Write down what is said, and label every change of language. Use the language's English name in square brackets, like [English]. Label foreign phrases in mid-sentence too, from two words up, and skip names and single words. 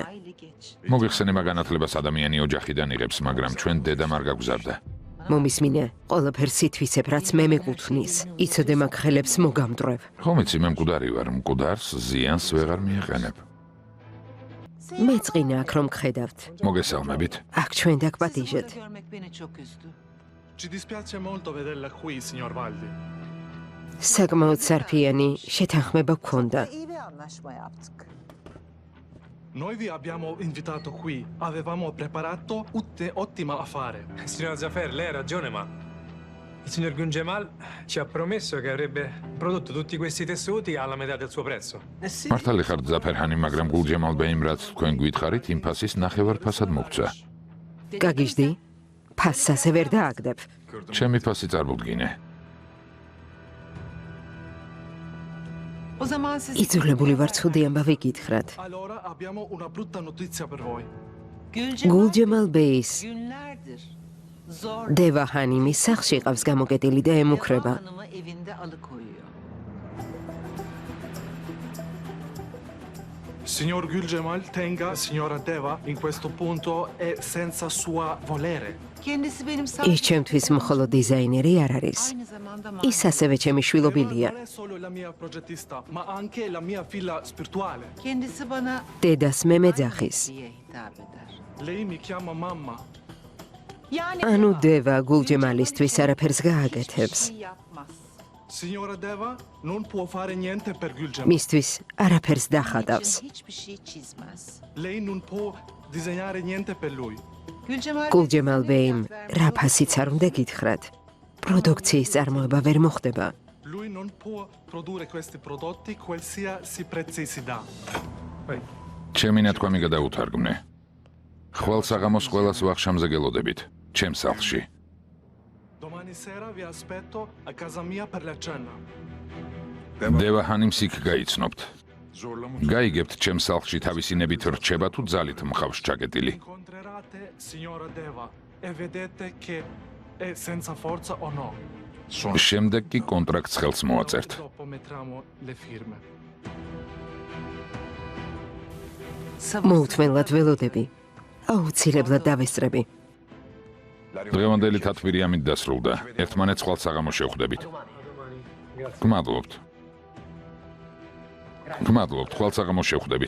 [Georgian] მოგიხსენება განათლებას ადამიანი ოჯახიდან იღებს, მაგრამ ჩვენ დედამ არ გაგზავნა. მომისმინე, ყველაფერს სითვისებ, რაც მე მეკუთვნის. იცოდე მაგ ხელებს მოგამდრევ. ხომ იცი, მე მკვდარი ვარ, მკვდარს ზიანს ვეღარ მიეყენებ. მე წინა აქ რომ გხედავთ. მოგესალმებით. აქ ჩვენ დაგპატიჟეთ. [Italian] Ci dispiace molto vederla qui, signor Valdi. [Georgian] საკმაოდ სარფიანი შეთანხმება გქონდა. [Turkish] İyi bir anlaşma yaptık. [Italian] Noi vi abbiamo invitato qui. Avevamo preparato ottima affare. Signora Zafer, lei ha ragione, ma il signor Gungemal ci ha promesso che avrebbe prodotto tutti questi tessuti alla metà del suo prezzo. [Georgian] მართალი ხართ ზაფერჰანი, მაგრამ გულჯემალ ბეიმ რაც თქვენ გითხარით, იმ ფასის ნახევარ-ფასად მოგცა. გაგიჟდი? ფასს ასე ვერ დააგდებ. ჩემი ფასი წარმოვდგინე. [Turkish] O zaman siz [Georgian] იძულებული ვარ ცუდი ამბავი გითხრათ. [Italian] Allora abbiamo una brutta notizia per voi. [Georgian] გულჯემალ ბეის [Turkish] günlerdir zor [Georgian] დევაჰანიმის სახლში ყავს გამოკეტილი და ემუქრება. [Turkish] hanımı evinde alıkoyuyor. [Italian] Signor Gülcemal tenga signora Deva in questo punto e senza sua volere. [Turkish] Kendisi benim [Georgian] ის ჩემთვის მხოლოდ დიზაინერი არ არის. [Turkish] aynı zamanda [Georgian] ის ასევე ჩემი შვილობილია. [Italian] Non è solo la mia progettista, ma anche la mia figlia spirituale. [Turkish] kendisi bana [Georgian] დედას მე მეძახის. [Turkish] diye hitap eder. [Italian] Lei mi chiama mamma. [Turkish] Yani [Georgian] ანუ დევა გულჯემალისთვის არაფერს გააკეთებს. [Turkish] şey yapmaz. [Italian] Signora Deva non può fare niente per Gülcemal. [Georgian] მისთვის არაფერს დახატავს. [Turkish] İçin hiçbir şey çizmez. [Italian] Lei non può disegnare niente per lui. [Georgian] Gülcemal გულჯემალ ბეიმ რა ფასიც არ უნდა გითხრათ. პროდუქციის წარმოება ვერ მოხდება. [Italian] Lui non può produrre questi prodotti qualsiasi prezzi si dà. [Georgian] ჩემი ნათქვამი გადაუთარგმნე. ხვალ საღამოს ყველას ვახშამზე გელოდებით. ჩემ სახლში. [Italian] Domani sera vi aspetto a casa mia per la cena. [Georgian] დევა ჰანიმს იქ გაიცნობთ. გაიგებთ ჩემ სახლში თავისინებით რჩება თუ ძალით მხავს ჩაკეტილი. [Italian] Incontrerate signora Deva e vedete che è senza forza o no. [Georgian] შემდეგ კი კონტრაქტს ხელს მოაწერთ. [Italian] Dopo mettiamo le firme. [Georgian] მოუთმენლად ველოდები. აუცილებლად დავესწრები. დღევანდელი თათბირი ამით დასრულდა. ერთმანეთს ხვალ საღამოს შევხვდებით. გმადლობთ. გმადლობთ, ხვალ საღამოს შევხვდებით.